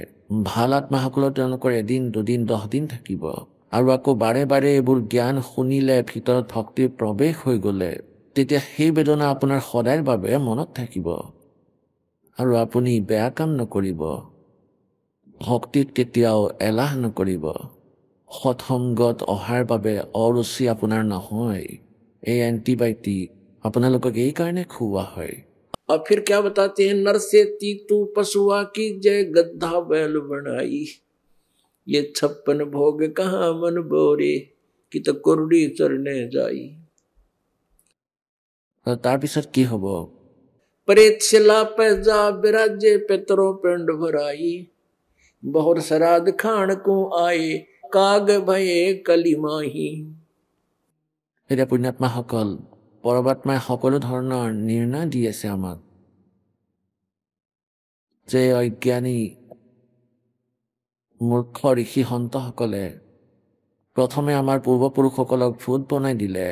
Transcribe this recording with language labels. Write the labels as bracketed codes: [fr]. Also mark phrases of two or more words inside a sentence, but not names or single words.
[as] ভাল আত্মাসকলৰ তেওঁলোকৰ 1 দিন 2 দিন 10 দিন থাকিব, আৰু আকৌ বাৰে বাৰে এইবোৰ জ্ঞান শুনিলে, ভিতৰত ভক্তিৰ প্ৰৱেশ হৈ গ'লে, তেতিয়া সেই বেদনা আপোনাৰ সদায়ৰ বাবে মনত থাকিব, আৰু আপুনি বেয়া কাম নকৰিব, ভক্তিত কেতিয়াও এলাহ নকৰিব। সৎসংগত অহাৰ বাবে অৰুচি আপোনাৰ নহয়। এই এণ্টিবায়'টিক আপোনালোকক এই কাৰণে খুওৱা হয়। [hi] और फिर क्या बताते हैं, नर से तीतू पशुआ की जय गद्दा बैल बनाई, ये 56 भोग कहाँ मन बोरे, कि तो कुरडी चरने जाई। [as] তাৰপিছত কি হ'ব? [hi] प्रेत शिला पे जा बिराजे पितरो पिंड भराई, बहुत श्राद्ध खान को आए, काग भये कली माही। [as] এতিয়া পুণ্যাত্মাসকল, পৰমাত্মাই সকলো ধৰণৰ নিৰ্ণয় দি আছে আমাক। যে অজ্ঞানী মূৰ্খ ঋষি সন্তসকলে প্ৰথমে আমাৰ পূৰ্বপুৰুষসকলক ভূত বনাই দিলে।